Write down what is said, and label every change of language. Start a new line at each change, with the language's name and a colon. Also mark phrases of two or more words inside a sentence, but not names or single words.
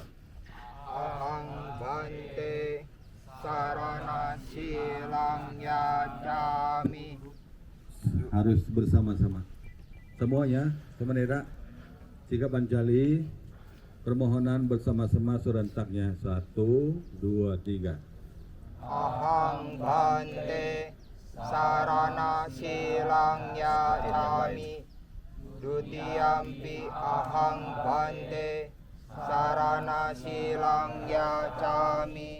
Pali: Ahang bante sarana silang yajami.
Indonesian: Harus bersama-sama. Semuanya, semenera, sikap pancali, permohonan bersama-sama serentaknya. 1, 2, 3.
Pali: Ahang bante sarana silang yajami. Dutiyampi ahang bante sarana silang yajami.